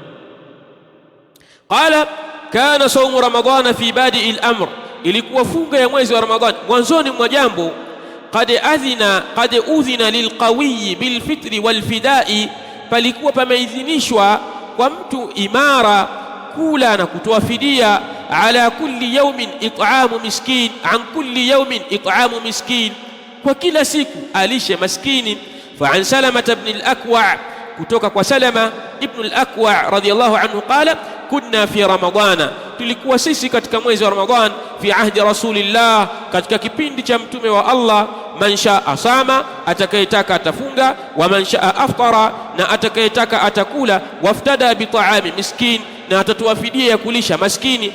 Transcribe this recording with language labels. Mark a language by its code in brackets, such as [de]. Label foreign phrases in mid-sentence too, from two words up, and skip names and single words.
[ar] قال كان صوم رمضان في بدء الأمر, [sw] ilikuwa funga ya mwezi wa Ramadhani mwanzoni mwa jambo. [ar] قد أذن للقوي بالفطر والفداء, [sw] palikuwa pameidhinishwa kwa mtu imara kula na kutoa fidia. [ar] على كل يوم إطعام مسكين، عن كل يوم إطعام مسكين, [sw] kwa kila siku alishe maskini. [ar] فعن سلمة بن الأكوع', [sw] kutoka kwa [ar] سلمة بن الأكوع رضي الله عنه، قال كنا في رمضان, [sw] tulikuwa sisi katika mwezi wa Ramadhan, [ar] في عهد رسول الله, [sw] katika kipindi cha mtume wa Allah. [ar] من شاء صام, [sw] atakayetaka atafunga, [ar] ومن شاء أفطر, [sw] na atakayetaka atakula. [ar] وافتدى بطعام مسكين, [sw] na atatoa fidia ya kulisha maskini.